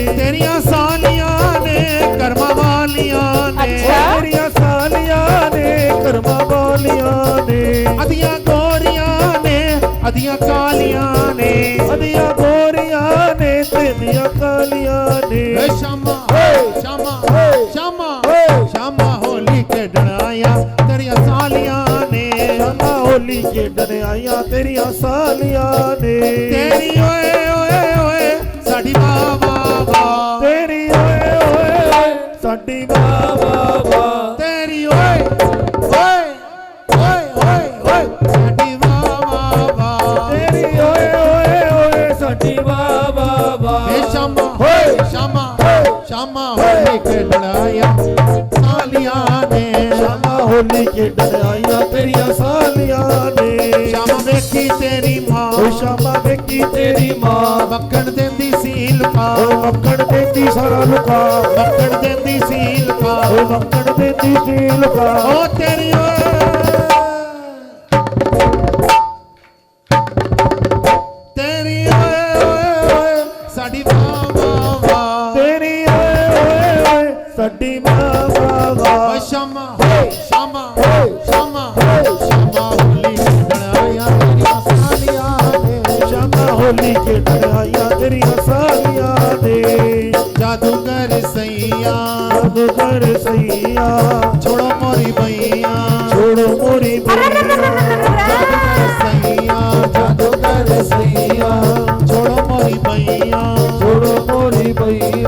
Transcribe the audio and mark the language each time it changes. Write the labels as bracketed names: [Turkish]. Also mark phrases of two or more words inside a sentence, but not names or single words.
[Punjabi] ਤੇਰੀਆ ਸਾਲੀਆਂ ਨੇ ਕਰਮਾ ਵਾਲੀਆਂ ਨੇ, ਤੇਰੀਆ ਸਾਲੀਆਂ ਨੇ ਕਾਲੀਆਂ ਨੇ, ਅੱਧੀਆਂ ਗੋਰੀਆਂ ਨੇ, ਅੱਧੀਆਂ ਕਾਲੀਆਂ ਨੇ, ਅੱਧੀਆਂ ਗੋਰੀਆਂ ਨੇ ਤੇਰੀਆਂ ਕਾਲੀਆਂ ਨੇ। श्यामा श्यामा हे, श्यामा हे, ਸ਼ਾਮਾ ਹੋਲੀ ਕੇ ਡਰਾਇਆ ਤੇਰੀਆ ਸਾਲੀਆਂ ਨੇ, ਸ਼ਾਮਾ ਹੋਲੀ ਖੇਡਣ ਆਇਆ ਤੇਰੀਆਂ ਸਾਲੀਆਂ ਨੇ। ਤੇਰੀ ਓਏ ਓਏ ਓਏ ਸਾਡੀ ਵਾਹ ਵਾਹ ਵਾਹ, ਤੇਰੀ ਓਏ ਓਏ ਓਏ ਸਾਡੀ ਵਾਹ ਵਾਹ ਵਾਹ, ਤੇਰੀ ਓਏ ਓਏ ਓਏ ਓਏ ਓਏ ਸਾਡੀ ਵਾਹ ਵਾਹ ਵਾਹ, ਤੇਰੀ ਓਏ ਓਏ ਓਏ ਸਾਡੀ ਵਾਹ ਵਾਹ ਵਾਹ। ਹੇ ਸ਼ਾਮਾ ਸ਼ਾਮਾ ਸ਼ਾਮਾ ਹੋਲੀ ਕੇ ਡਰਾਇਆ ਸਾਲੀਆਂ ਨੇ, ਸ਼ਾਮਾ ਹੋਲੀ ਖੇਡਣ ਆਇਆ ਤੇਰੀਆਂ ਸਾਲੀਆਂ ਨੇ। ਸ਼ਾਮਾ ਵੇਖੀ ਤੇਰੀ ਮਾਂ, ਓ ਸ਼ਾਮਾ ਵੇਖੀ ਤੇਰੀ ਮਾਂ, ਮੱਖਣ ਦੇਂਦੀ ਸੀ ਲੁਕਾ, ਓ ਮੱਖਣ ਦੇਂਦੀ ਸਾਰਾ ਲੁਕਾ, ਮੱਖਣ ਦੇਂਦੀ ਸੀ ਲੁਕਾ, ਓ ਮੱਖਣ ਦੇਂਦੀ ਸੀ ਲੁਕਾ। ਓ ਤੇਰੀ ਓਏ ਤੇਰੀ ਓਏ ਓਏ ਓਏ ਸਾਡੀ ਵਾਹ ਵਾਹ ਵਾਹ, ਤੇਰੀ ਓਏ ਓਏ ਓਏ ਸਾਡੀ ਵਾਹ ਵਾਹ ਵਾਹ। ਓ ਸ਼ਾਮਾ ਸ਼ਾਮਾ ਸ਼ਾਮਾ ਸ਼ਾਮਾ ਹੋਲੀ ਡਰਾਇਆ ਤੇਰੀ ਸਾਲੀਆਂ ਨੇ, ਸ਼ਾਮਾ ਹੋਲੀ ਖੇਡਣ ਆਇਆ ਤੇਰੀਆਂ ਸਾਲੀਆਂ ਨੇ। [Hindi] जादूगर सैया जादूगर सैया छोड़ो मोरी भैया, छोड़ो मोरी भैया, जादूगर सैया जादूगर सैया छोड़ो मोरी भैया, छोड़ो मोरी भैया।